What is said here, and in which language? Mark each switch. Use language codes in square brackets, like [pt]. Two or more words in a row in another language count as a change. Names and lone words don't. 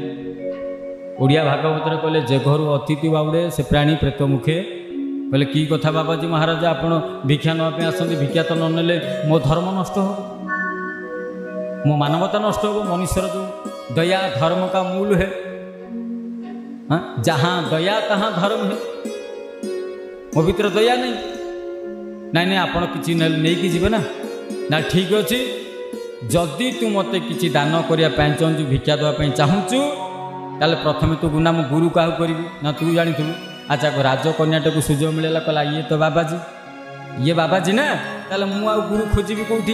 [or] ଓଡ଼ିଆ ଭାଗବତରେ କହିଲେ ଯେ ଘରୁ ଅତିଥି ବାଉଡ଼େ ସେ ପ୍ରାଣୀ ପ୍ରେତ ମୁଖେ। କହିଲେ କି କଥା ବାବାଜୀ ମହାରାଜ, ଆପଣ ଭିକ୍ଷା ନେବା ପାଇଁ ଆସନ୍ତି, ଭିକ୍ଷା ତ ନ ନେଲେ ମୋ ଧର୍ମ ନଷ୍ଟ ହେବ, ମୋ ମାନବତା ନଷ୍ଟ ହେବ। ମନୁଷ୍ୟର ଯେଉଁ [hi] दया धर्म का मूल है, जहाँ दया तहाँ धर्म है। [or] ମୋ ଭିତରେ ଦୟା ନାହିଁ। ନାଇଁ ନାଇଁ ଆପଣ କିଛି ନେଇକି ଯିବେ ନା। ନା ଠିକ୍ ଅଛି, ଯଦି ତୁ ମୋତେ କିଛି ଦାନ କରିବା ପାଇଁ ଚାହୁଁଛୁ, ଭିକ୍ଷା ଦେବା ପାଇଁ ଚାହୁଁଛୁ, ତାହେଲେ ପ୍ରଥମେ ତୁ ଗୁନା ମୁଁ ଗୁରୁ କାହାକୁ କରିବି? ନା ତୁ ଜାଣିଥିବୁ। ଆଚ୍ଛା ରାଜକନ୍ୟାଟାକୁ ସୁଯୋଗ ମିଳିଲା, କହିଲା ଇଏ ତ ବାବାଜୀ, ଇଏ ବାବାଜୀ ନା, ତାହେଲେ ମୁଁ ଆଉ ଗୁରୁ ଖୋଜିବି କେଉଁଠି?